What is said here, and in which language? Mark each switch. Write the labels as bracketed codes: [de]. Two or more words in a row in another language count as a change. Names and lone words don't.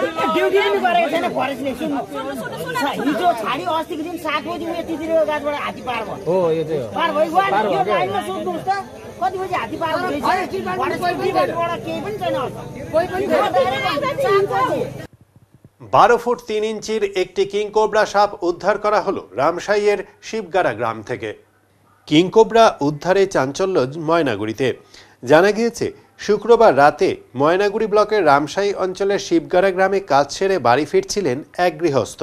[ne] ड्युटी पनि गरेको छैन फरेस्टले। हिजो छाडी अस्तिको दिन 7 बजी यतितिर गाछबाट हात्ती पार भयो। हो यो चाहिँ हो। पार भयो। यो लाइनमा सोध्नुस् त कति बजी हात्ती पार भयो? फरेस्टबाट केही पनि छैन। कोही पनि छैन। [bn] 12 ফুট 3 ইঞ্চির একটি কিংকোবরা সাপ উদ্ধার করা হলো রামশাইয়ের শিবগাড়া গ্রাম থেকে। কিংকোবরা উদ্ধারে চাঞ্চল্য ময়নাগুড়িতে। জানা গিয়েছে শুক্রবার রাতে ময়নাগুড়ি ব্লকের রামশাই অঞ্চলের শিবগাড়া গ্রামে কাজ সেরে বাড়ি ফিরছিলেন এক গৃহস্থ।